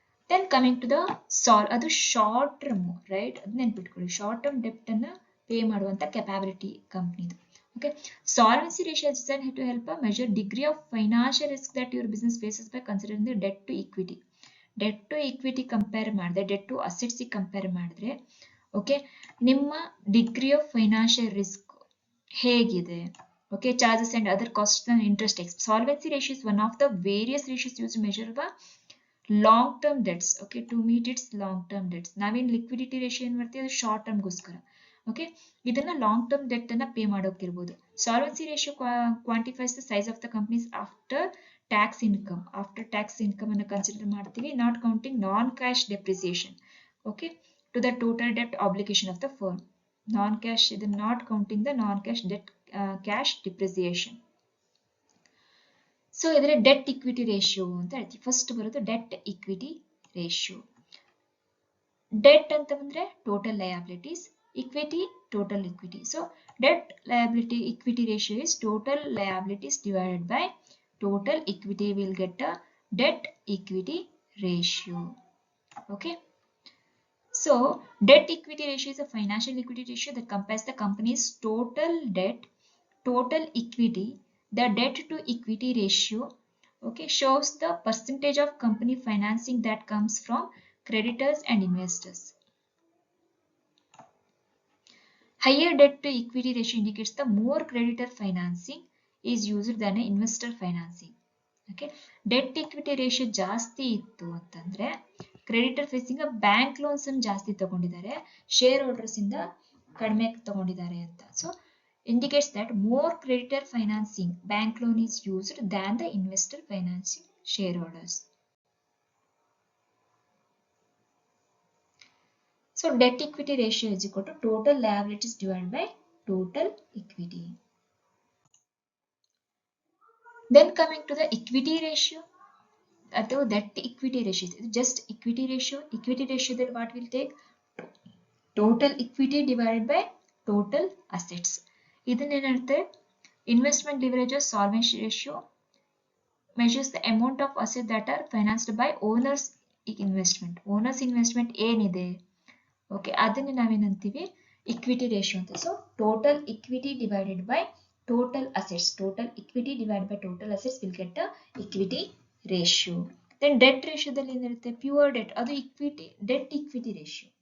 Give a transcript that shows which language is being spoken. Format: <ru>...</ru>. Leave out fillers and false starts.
<en>Then coming to the</en> <kn>ಅದು short term right, ಅದು ನೆನ್ಪಿಟ್ಕೊಳ್ಳಿ. ಶಾರ್ಟ್ ಟರ್ಮ್ ಡೆಪ್ಟ್ ಅನ್ನ ಪೇ ಮಾಡುವಂತ ಕೆಪಾಬಿಲಿಟಿ ಕಂಪ್ನಿದು.</kn> <en>Okay, solvency ratio is designed to help measure degree of financial risk that your business faces by considering the debt to equity.</en> <kn>Debt to equity compare ಮಾಡಿದ್ರೆ, debt to assets compare ಮಾಡಿದ್ರೆ, okay, ನಿಮ್ಮ degree of financial risk ಹೇಗಿದೆ.</kn> <en>Okay, charges and other costs and interest. Solvency ratio is one of the various ratios used to measure the long-term debts. Okay, to meet its long-term debts.</en> <kn>ನಾವೇನ್ liquidity ratio ಏನ್ ಮಾಡ್ತೀವಿ, ಅದು short term ಗೋಸ್ಕರ. Okay, ಇದನ್ನ long term debt ಅನ್ನ pay ಮಾಡೋಕಿರ್ಬೋದು.</kn> <en>Solvency ratio quantifies the size of the companies after tax income. After tax income</en> <kn>ಅನ್ನ consider ಮಾಡ್ತೀವಿ,</kn> <en>Not counting non cash depreciation. Okay, to the total debt obligation of the firm. Non cash ಇದು not counting the non cash debt cash depreciation.</en> <kn>So ಇದರ debt equity ratio ಅಂತ ಹೇಳ್ತೀವಿ. First ಬರೋದು debt equity ratio. Debt ಅಂತ ಬಂದ್ರೆ total liabilities, equity total equity.</kn> <en>So debt liability equity ratio is total liabilities divided by total equity. Will get a debt equity ratio. Okay, so debt equity ratio is a financial liquidity ratio that compares the company's total debt, total equity. The debt to equity ratio, okay, shows the percentage of company financing that comes from creditors and investors. Higher debt to equity ratio indicates the more creditor financing is used than investor financing.</en> <kn>Okay, debt equity ratio ಜಾಸ್ತಿ ಇತ್ತು ಅಂತಂದ್ರೆ creditor facing bank loans ಅನ್ನು ಜಾಸ್ತಿ ತಗೊಂಡಿದ್ದಾರೆ, share holders ಇಂದ ಕಡಿಮೆ ತಗೊಂಡಿದ್ದಾರೆ ಅಂತ.</kn> <en>So indicates that more creditor financing bank loan is used than the investor financing shareholders. So debt equity ratio is equal to total liabilities divided by total equity. Then coming to the equity ratio, ಅಥವಾ debt equity ratio, just equity ratio. Equity ratio then what will take total equity divided by total assets. ಇದನ್ನೇನಂತೆ investment leverage or solvency ratio measures the amount of assets that are financed by owners investment.</en> <kn>Owners investment ಏನಿದೆ, okay, ಅದನ್ನ ನಾವೇನಂತೀವಿ equity ratio ಅಂತ.</kn> <en>So total equity divided by total assets, total equity divide by total assets will get equity ratio.</en> <kn>Then debt ರೇಷಿಯೋದಲ್ಲಿ ಏನಿರುತ್ತೆ, pure debt, ಅದು equity debt equity ratio.</kn>